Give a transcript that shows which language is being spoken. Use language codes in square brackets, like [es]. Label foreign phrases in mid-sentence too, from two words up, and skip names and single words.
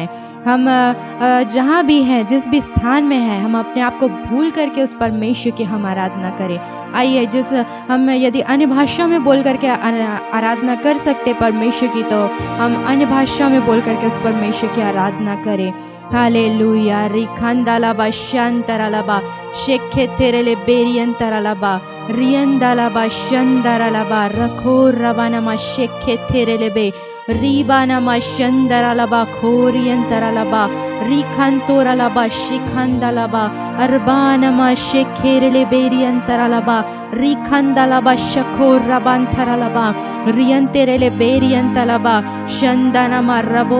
[hi] हम जहाँ भी हैं, जिस भी स्थान में हैं, हम अपने आप को भूल करके उस परमेश्वर की हम आराधना करें। आइए, जिस हम यदि अन्य भाषा में बोल करके आराधना कर सकते परमेश्वर की, तो हम अन्य भाषा में बोल करके उस परमेश्वर की आराधना करें। हालेलुया। रिखंदालाबा शांतरालाबा शेखे तेरेले बेरियंतरालाबा रियंदालाबा शंदरालाबा रखो रबानामा शेखे तेरेले बे रीबानामा शंदरालाबा खोरियंतरालाबा रिखंतोरालाबा शिखंदालाबा अरबानामा शेखेरेले बेरियंतरालाबा रिखंदालाबा शखोर रबांतरालाबा रियंतेरेले बेरियंतलाबा शंदानामा रबो